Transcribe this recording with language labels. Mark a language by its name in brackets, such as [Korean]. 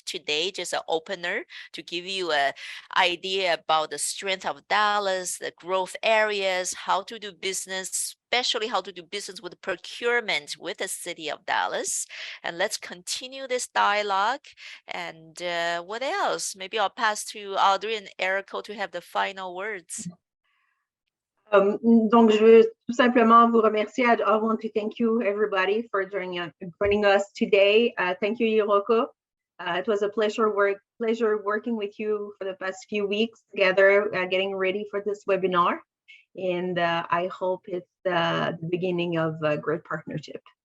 [English] Today, just an opener to give you an idea about the strength of Dallas, the growth areas, how to do business, especially how to do business with procurement with the City of Dallas. And let's continue this dialogue. And what else? Maybe I'll pass to Audrey and Erico to have the final words. [French] Donc, je veux tout simplement vous remercier. [English] I want to thank you, everybody, for joining us today. Thank you, Hiroko. It was a pleasure working with you for the past few weeks together, getting ready for this webinar. And I hope it's the beginning of a great partnership.